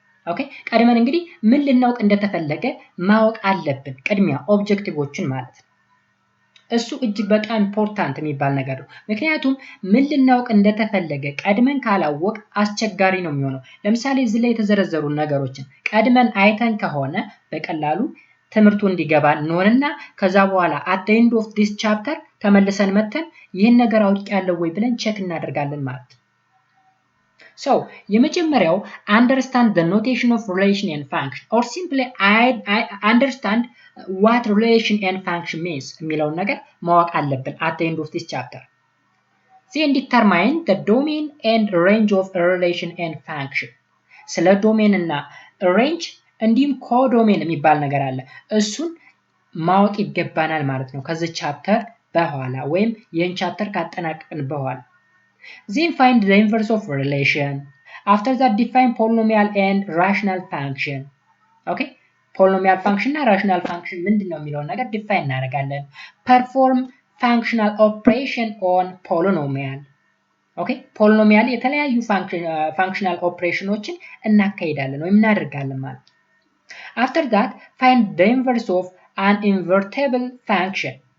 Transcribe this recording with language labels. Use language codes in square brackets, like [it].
[am] ኦኬ ቀድመን እንግዲህ ምን ልናውቅ እንደተፈለገ ማወቅ አለብን። ቅድሚያ ኦብጀክቲቮችን ማለት ነው። እሱ እጅግ በጣም ኢምፖርታንት የሚባል ነገር ነው። ምክንያቱም ምን ልናውቅ እንደተፈለገ ቀድመን ካላወቅ አስቸጋሪ ነው የሚሆነው። ለምሳሌ እዚህ ላይ የተዘረዘሩ ነገሮችን ቀድመን አይተን ከሆነ በቀላሉ ትምህርቱ እንዲገባ እንሆንና ከዛ በኋላ [en] at the end of this chapter [am] ተመልሰን መተን ይህን ነገር አውቄያለሁ ወይ ብለን ቼክ እናደርጋለን ማለት ነው። [en] So የመጀመሪያው understand the notation of relation and function or simply understand what relation and function means [am] የሚለውን ነገር ማወቅ አለብን [en] at the end of this chapter. Then determine the domain and range of a relation and function. [am] ስለ ዶሜን እና ሬንጅ እንዲሁም ኮዶሜን የሚባል ነገር አለ። እሱን ማወቅ ይገባናል ማለት ነው ከዚህ ቻፕተር በኋላ ወይም ይህን ቻፕተር ካጠናቀቅን በኋላ። [en] Then find the inverse of relation. After that define polynomial and rational function. Okay? Polynomial function እና rational function [am] ምንድነው የሚለውን ነገር ዲፋይን እናደርጋለን። [en] Perform functional operation on polynomial. Okay? [am] polynomial የተለያዩ functional operationዎችን እናካሂዳለን ወይም እናደርጋለን ማለት። [en] After that find the inverse of an invertible function.